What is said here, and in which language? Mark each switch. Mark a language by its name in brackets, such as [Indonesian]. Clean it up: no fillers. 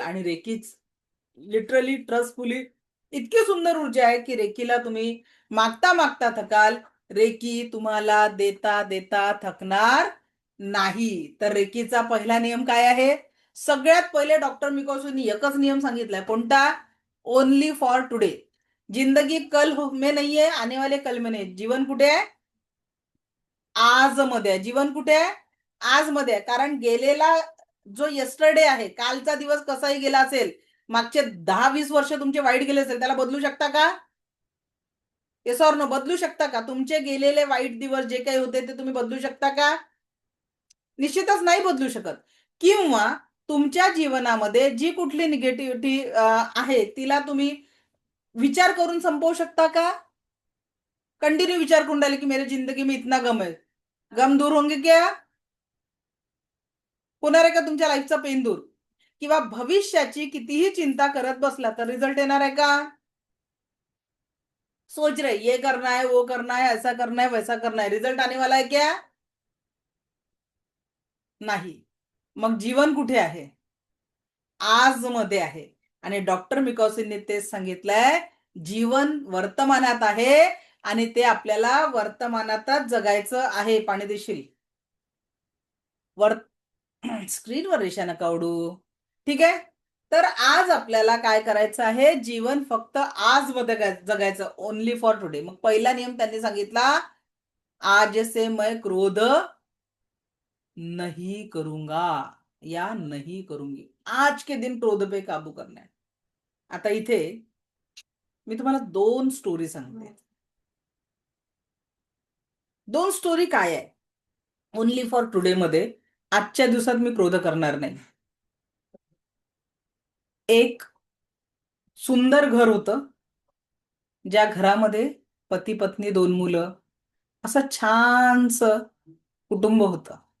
[Marathi] आणि रेकीच लिटरली ट्रस्टफुली इतकी सुंदर ऊर्जा आहे की रेकीला तुम्ही मागता मागता थकाल, रेकी तुम्हाला देता देता थकणार नाही. तर रेकीचा पहिला नियम काय आहे? सगळ्यात पहिले डॉक्टर मिकाओशींनी एकच नियम सांगितलाय. कोणता? [English] Only for today. [Hindi] जिंदगी कल में नहीं है, आने वाले कल में नहीं. [Marathi] जीवन कुठे आहे? आज मध्ये आहे. जीवन कुठे आहे? आज मध्ये आहे. कारण गेलेला जो येस्टरडे आहे, कालचा दिवस कसाही गेला असेल, मागचे 10-20 वर्ष तुमचे वाईट गेले असेल, त्याला बदलू शकता का? Yes or no? बदलू शकता का? तुमचे गेलेले वाईट दिवस जे काही होते ते तुम्ही बदलू शकता का? निश्चितच नाही बदलू शकत. किंवा तुमच्या जीवनामध्ये जी कुठली निगेटिव्हिटी आहे तिला तुम्ही विचार करून संपवू शकता का? कंटिन्यू विचार करून राहिले की [Hindi] मेरे जिंदगी में इतना गम है, गम दूर होंगे क्या? [Marathi] होणार आहे का तुमच्या लाईफचा पेन दूर? किंवा भविष्याची कितीही चिंता करत बसला तर रिझल्ट येणार आहे का? [Hindi] सोच रहे ये करना है, वो करना है, ऐसा करना है, वैसा करना है, रिझल्ट आने वाला है क्या? [Marathi] नाही. मग जीवन कुठे आहे? आज मध्ये आहे. आणि डॉक्टर मिकाओशींनी तेच सांगितलंय, जीवन वर्तमानात आहे आणि ते आपल्याला वर्तमानातच जगायचं आहे. पाणी देशील? स्क्रीनवर रेषा नका उडू. ठीक आहे. तर आज आपल्याला काय करायचं आहे? जीवन फक्त आज मध्ये जगायचं. [English] Only for today. [Marathi] मग पहिला नियम त्यांनी सांगितला, [Hindi] आज से मैं क्रोध नहीं करूंगा या नहीं करूंगी. आज के दिन क्रोध पे काबू करना है. [Marathi] आता इथे मी तुम्हाला 2 स्टोरी सांगते. 2 स्टोरी काय आहे? ओनली फॉर टुडे मध्ये आजच्या दिवसात मी क्रोध करणार नाही. एक सुंदर घर होतं, ज्या घरामध्ये पती पत्नी 2 मुलं, असं छानस कुटुंब होतं.